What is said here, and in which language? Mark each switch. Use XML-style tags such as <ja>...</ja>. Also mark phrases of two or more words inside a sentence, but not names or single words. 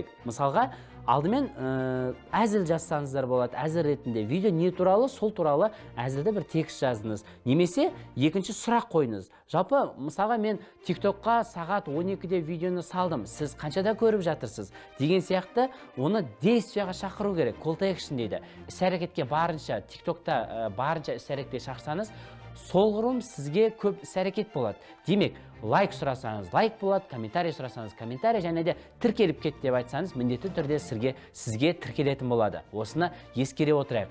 <kk>Мысалға, алдымен әзіл жазсаңыздар болады, әзіл ретінде видео не туралы, сол туралы әзілді бір текст жаздыңыз. Немесе екінші сұрақ қойыңыз. Жалпы, мысалға мен TikTok'қа сағат 12-де видеоны салдым. Сіз қаншада көріп жатырсыз? Деген сияқты оны действияға шақыру керек.</kk> <en>Call to action дейді.</en> <kk>Іс-әрекетке барынша, TikTok'та барынша іс-әрекетке шақырсаңыз, солғырым сізге көп іс-әрекет болады. Демек, лайк сұрасаңыз, лайк болады, комментарий сұрасаңыз, комментарий, және де тіркеліп кет деп айтсаңыз, міндетті түрде сізге тіркелетін болады. Осыны ескере отырайық.</kk>